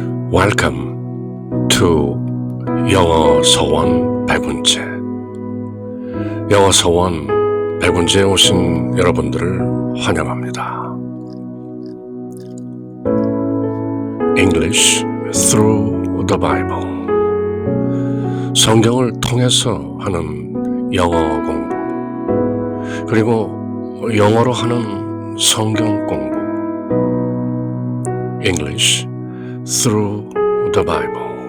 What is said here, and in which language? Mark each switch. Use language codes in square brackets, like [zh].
[en] Welcome to 영어 서원 100운째. [ko] 영어 서원 100운째에 오신 여러분들을 환영합니다. [en] English through the Bible. [ko] 성경을 통해서 하는 영어 공부, 그리고 영어로 하는 성경 공부. [en] English through the Bible.